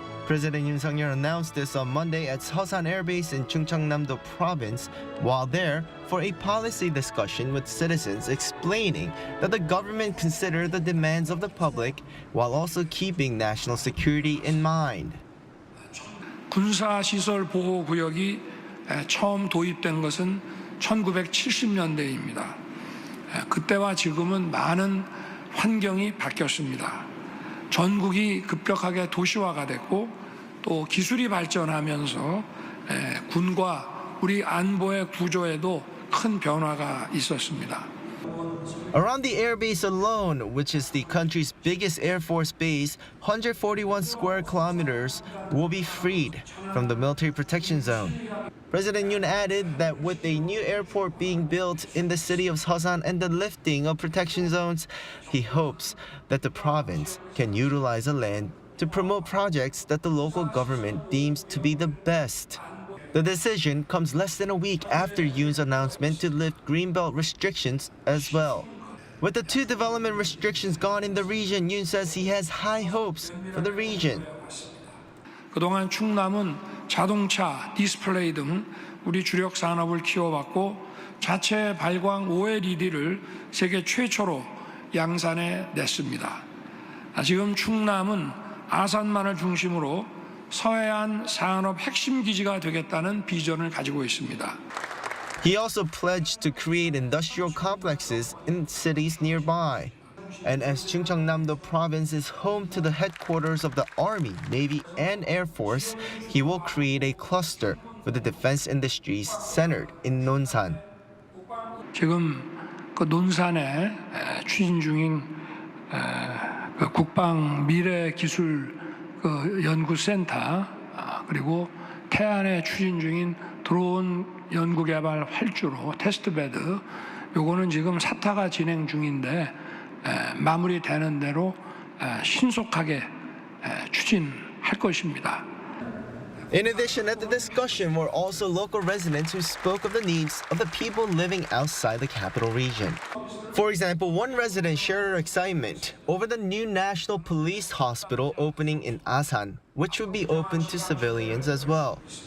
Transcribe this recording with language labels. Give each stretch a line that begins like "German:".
English: President Yoon Suk-yeol announced this on Monday at Ulsan Air Base in Chungcheongnam-do Province, while there for a policy discussion with citizens explaining that the government considered the demands of the public while also keeping national security in mind.
Korean: 군사시설 보호구역이 처음 도입된 것은 1970년대입니다. 그때와 지금은 많은 환경이 바뀌었습니다. 전국이 급격하게 도시화가 됐고 또 기술이 발전하면서 군과 우리 안보의 구조에도 큰 변화가 있었습니다.
English: Around the airbase alone, which is the country's biggest Air Force base, 141 square kilometers will be freed from the military protection zone. President Yoon added that with a new airport being built in the city of Ulsan and the lifting of protection zones, he hopes that the province can utilize the land to promote projects that the local government deems to be the best. The decision comes less than a week after Yoon's announcement to lift greenbelt restrictions as well. With the 2 development restrictions gone in the region, Yoon says he has high hopes for the region.
Korean: 그동안 충남은 자동차, 디스플레이 등 우리 주력 산업을 키워왔고 자체 발광 OLED를 세계 최초로 양산에 냈습니다. 지금 충남은 아산만을 중심으로 서해안 산업 핵심 기지가 되겠다는 비전을 가지고 있습니다.
English: He also pledged to create industrial complexes in cities nearby. And as Chungcheongnam-do province is home to the headquarters of the Army, Navy, and Air Force, he will create a cluster for the defense industries centered in Nonsan.
Korean: 지금 그 논산에 추진 중인 그 국방 미래기술 그 연구센터 그리고 태안에 추진 중인 드론 연구개발 활주로 테스트베드 요거는 지금 사타가 진행 중인데 마무리되는 대로 신속하게 추진할 것입니다.
English: In addition, at the discussion were also local residents who spoke of the needs of the people living outside the capital region. For example, one resident shared her excitement over the new National Police Hospital opening in Asan, which would be open to civilians as well.